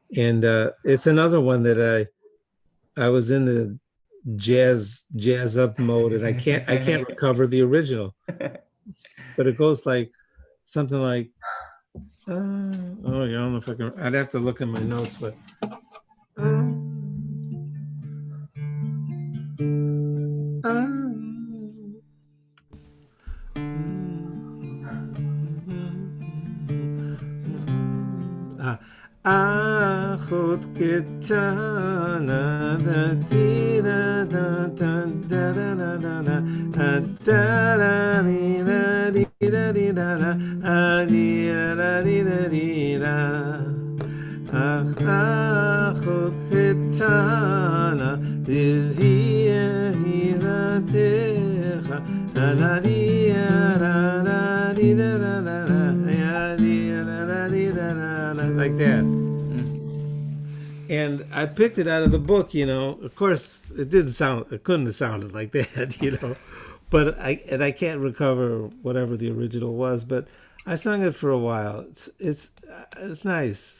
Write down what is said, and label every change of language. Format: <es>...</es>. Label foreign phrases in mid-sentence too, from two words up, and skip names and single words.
<en>And it's another one that I was in the jazz up mode, and I can't recover the original. But it goes like something like, oh, yeah, I don't know if I can. I'd have to look in my notes, but.</en> <he>אחות קטנה דה די דה דה דה דה דה דה דה דה דה די דה די דה די דה דה די דה די דה די דה אך אחות קטנה די די דה תך דה די דה דה די דה דה דה די דה די דה דה</he> <en>like that. And I picked it out of the book, you know. Of course, it couldn't have sounded like that, you know. But I can't recover whatever the original was. But I sung it for a while. It's nice.</en>